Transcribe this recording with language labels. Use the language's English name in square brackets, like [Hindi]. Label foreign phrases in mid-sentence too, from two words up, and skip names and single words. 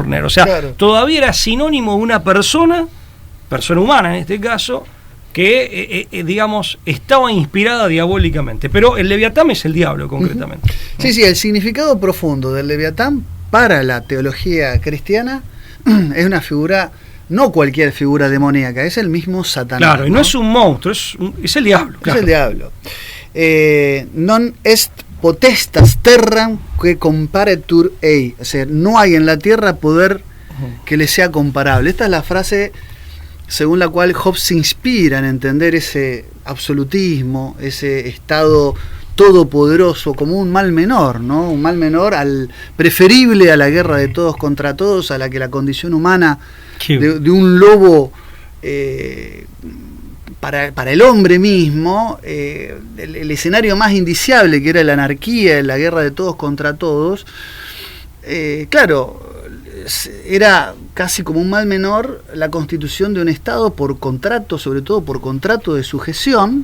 [Spanish] O sea, claro, todavía era sinónimo de una persona humana en este caso, que, digamos, estaba inspirada diabólicamente. Pero el Leviatán es el diablo, concretamente. Sí, sí, el significado profundo del Leviatán para la teología cristiana es una figura, no cualquier figura demoníaca, es el mismo Satanás. Claro, y no es un monstruo, es el diablo. Claro. Es el diablo. [Latin] Non est potestas terram que comparatur ei. [Spanish] O sea, no hay en la tierra poder que le sea comparable. Esta es la frase según la cual Hobbes se inspira en entender ese absolutismo, ese estado todopoderoso como un mal menor, ¿no? Un mal menor preferible a la guerra de todos contra todos, a la que la condición humana de un lobo para el hombre mismo, el escenario más indiciable que era la anarquía, la guerra de todos contra todos, claro, era casi como un mal menor la constitución de un Estado por contrato, sobre todo por contrato de sujeción.